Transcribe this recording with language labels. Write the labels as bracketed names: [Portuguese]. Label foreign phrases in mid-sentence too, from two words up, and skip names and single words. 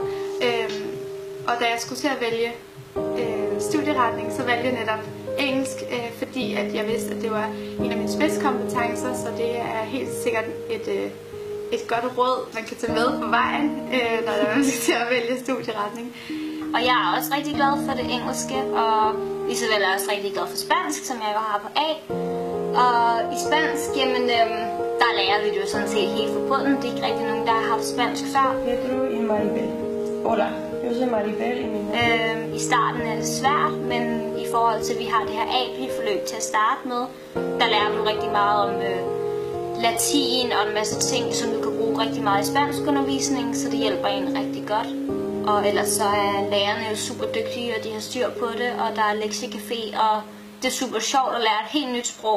[Danish] Og da jeg skulle til at vælge studieretning, så valgte jeg netop engelsk, fordi at jeg vidste, at det var en af mine spidskompetencer, så det er helt sikkert et godt råd, man kan tage med på vejen, når man skal til at vælge studieretning. Og jeg er også rigtig glad for det engelske, og lige så vel er jeg også rigtig glad for spansk, som jeg jo har på A. Og i spansk, jamen, der lærer vi det jo sådan set helt fra bunden. Det er ikke rigtig nogen, der har haft spansk før. [Spanish] Pedro y Maribel. Hola, yo soy Maribel y mi nombre. [Danish] I starten er det svært, men i forhold til, at vi har det her AP-forløb til at starte med, der lærer du rigtig meget om latin og en masse ting, som du kan bruge rigtig meget i spanskundervisning, så det hjælper en rigtig godt. Og ellers så er lærerne jo super dygtige, og de har styr på det, og der er lektiecafé, og det er super sjovt at lære et helt nyt sprog.